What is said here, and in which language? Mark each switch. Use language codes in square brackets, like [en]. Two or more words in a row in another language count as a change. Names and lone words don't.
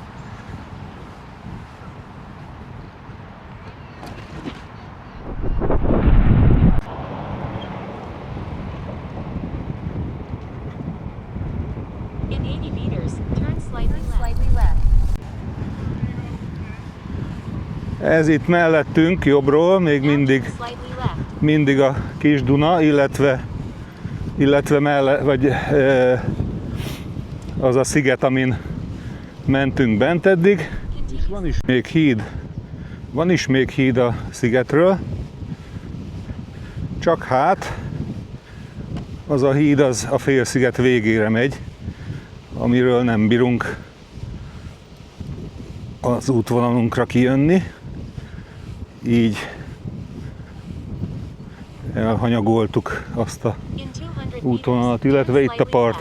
[en] In 80 meters, turn slightly left. [hu] Ez itt mellettünk, jobbról, még [en] Now turn [hu] mindig [en] slightly left. [hu] mindig a Kis Duna, illetve az a sziget, amin mentünk bent eddig. [en] Continue. [hu] Van is még híd a szigetről, csak hát az a híd az a félsziget végére megy, amiről nem bírunk az útvonalunkra kijönni, így elhanyagoltuk azt a [en] In 200 [hu] útvonalat, [en] meters, [hu] illetve [en] turn [hu] itt a [en] slightly [hu] partit